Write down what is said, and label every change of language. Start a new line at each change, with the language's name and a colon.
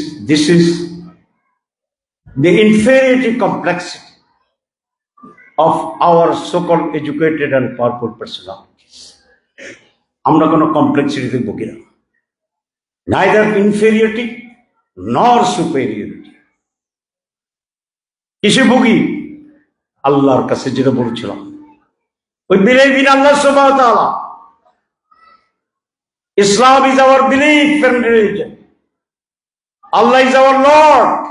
English: This is the inferiority complexity of our so-called educated and powerful personalities.
Bangla: আমরা কোনো কমপ্লেক্সিটিতে ভুগি না,
English: Neither inferiority nor superiority.
Bangla: কিসে ভুগি? আল্লাহর কাছে যেটা বলছিলাম,
English: we believe in Allah subhanahu wa ta'ala. Islam is our belief and religion. Allah is our Lord.